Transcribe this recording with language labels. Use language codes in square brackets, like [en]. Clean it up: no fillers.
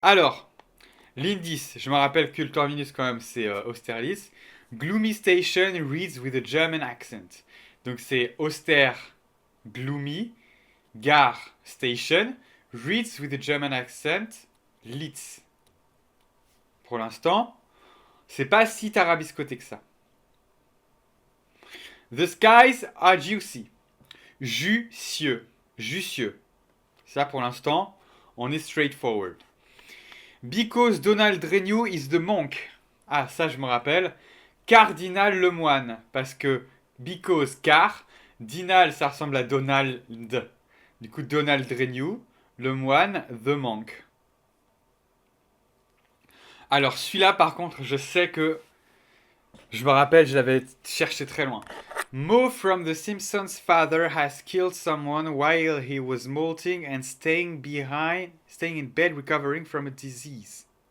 [fr] Alors, l'indice, je me rappelle que le terminus quand même, c'est Austerlitz. [en] Gloomy station reads with a German accent. [fr] Donc c'est [en] Auster, gloomy, gare, station, reads with a German accent, Litz. [fr] Pour l'instant, c'est pas si tarabiscoté que ça. [en] The skies are juicy. Jucieux. Jucieux. [fr] Ça, pour l'instant, on est straightforward. [en] Because Donald Renew is the monk. [fr] Ah, ça, je me rappelle. Cardinal Lemoine. Parce que, because, car, Dinal, ça ressemble à Donald. Du coup, Donald Renew. Le moine, [en] the monk. [fr] Alors, celui-là, par contre, je sais que. Je me rappelle, je l'avais cherché très loin. [en] Mo from The Simpsons' father has killed someone while he was molting and staying in bed recovering from a disease.